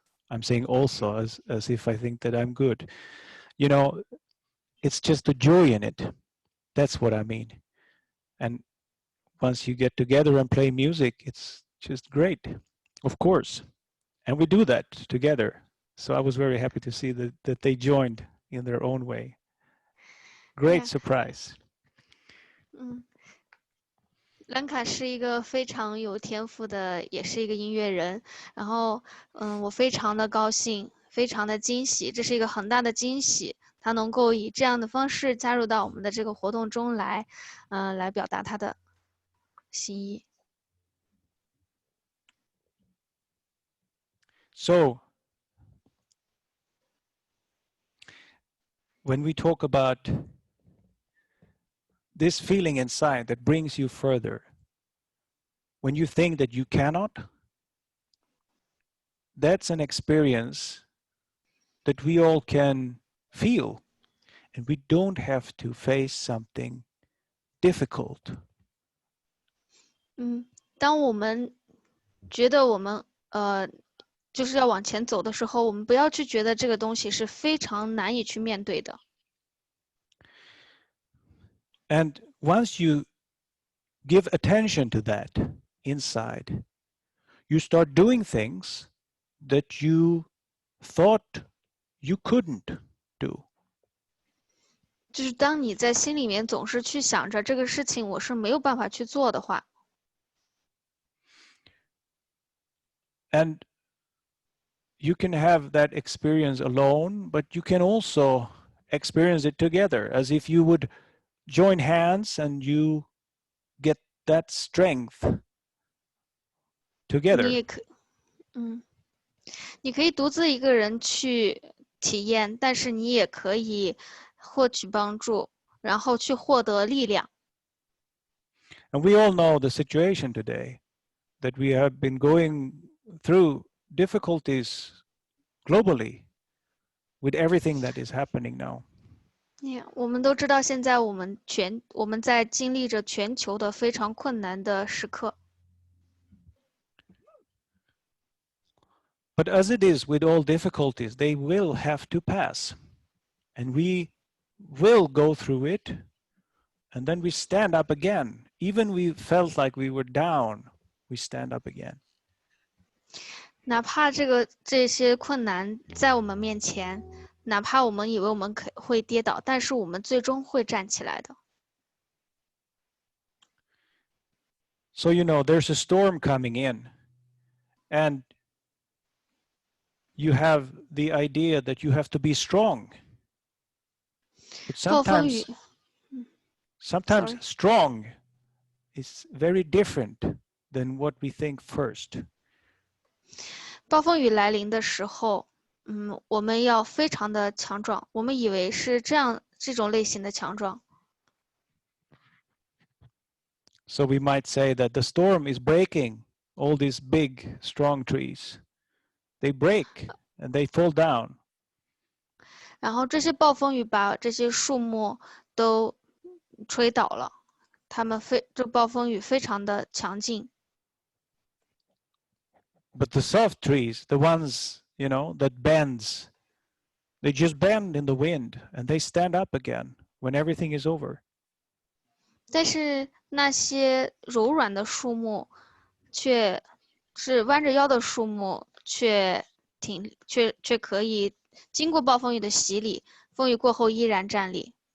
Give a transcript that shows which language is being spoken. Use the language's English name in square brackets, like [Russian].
[English] I'm saying also as if I think that I'm good. You know, it's just a joy in it. That's what I mean. And once you get together and play music, it's just great, of course. And we do that together. So I was very happy to see that they joined in their own way. Great surprise. [Chinese] 兰卡是一个非常有天赋的，也是一个音乐人。然后，我非常的高兴，非常的惊喜，这是一个很大的惊喜。他能够以这样的方式加入到我们的这个活动中来，来表达他的心意。 [English] So, when we talk about this feeling inside that brings you further, when you think that you cannot, that's an experience that we all can feel, and we don't have to face something difficult. [Chinese] 当我们觉得我们就是要往前走的时候，我们不要去觉得这个东西是非常难以去面对的。 [English] And once you give attention to that inside, you start doing things that you thought you couldn't do. [Chinese] 就是当你在心里面总是去想着这个事情我是没有办法去做的话， [English] And you can have that experience alone, but you can also experience it together, as if you would join hands and you get that strength [Chinese] 你 [English] together. [Chinese] 也可，你可以独自一个人去体验，但是你也可以获取帮助，然后去获得力量。 [English] And we all know the situation today, that we have been going through difficulties globally with everything that is happening now. [Chinese] 我们都知道现在我们在经历着全球的非常困难的时刻。 [English] But as it is with all difficulties, they will have to pass. And we will go through it. And then we stand up again. Even we felt like we were down, we stand up again. [Chinese] 哪怕这些困难在我们面前，哪怕我们以为我们会跌倒，但是我们最终会站起来的。 [English] So, you know, there's a storm coming in. And you have the idea that you have to be strong. But [Chinese] 暴风雨， [English] sometimes Sorry. strong is very different than what we think first. [Chinese] 暴风雨来临的时候，我们要非常的强壮。我们以为是这种类型的强壮。 [English] So we might say that the storm is breaking all these big, strong trees. They break and they fall down. [Chinese] 然后这些暴风雨把这些树木都吹倒了，这暴风雨非常的强劲。 [English] But the soft trees, the ones, you know, that bends, they just bend in the wind and they stand up again when everything is over. [Chinese] 但是那些柔软的树木，却是弯着腰的树木，却可以经过暴风雨的洗礼，风雨过后依然站立。